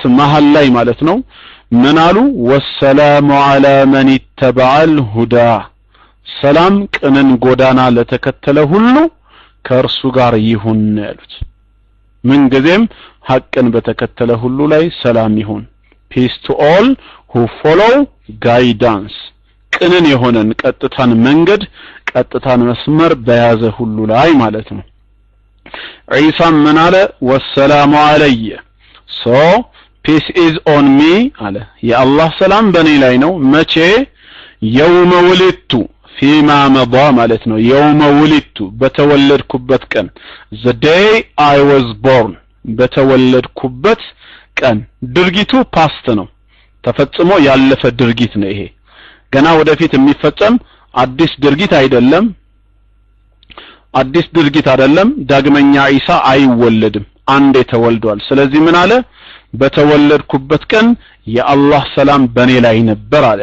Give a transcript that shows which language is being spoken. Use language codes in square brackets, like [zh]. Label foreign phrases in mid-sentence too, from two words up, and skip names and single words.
[am] መሃል ላይ ማለት ነው ምን አሉ [ar] والسلام على من اتبع الهدى [am] ሰላም ቅንን ጎዳና ለተከተለ ሁሉ ከእርሱ ጋር ይሁን ያሉት ምን ጊዜም ሐቅን በተከተለ ሁሉ ላይ ሰላም ይሁን [en] peace to all who follow guidance [am] ቅንን የሆነን ቀጥታን መንገድ ቀጥታን መስመር በያዘ ሁሉ ላይ ማለት ነው ዒሳ ምን አለ [ar] والسلام علي [en] so peace is on me [am] አለ የአላህ ሰላም በእኔ ላይ ነው መቼ [ar] يوم ولدت فيما مضى [am] ማለት ነው [ar] يوم ولدت [am] በተወለድኩበት ቀን [en] the day I was born [am] በተወለድኩበት ቀን ድርጊቱ ፓስት ነው ተፈጽሞ ያለፈ ድርጊት ነው ይሄ ገና ወደፊት የሚፈጸም አዲስ ድርጊት አይደለም ዳግመኛ ኢሳ አይወለድም አንዴ ተወልዷል ስለዚህ ምን አለ በተወለድኩበት ቀን የአላህ ሰላም በኔ ላይ ነበር አለ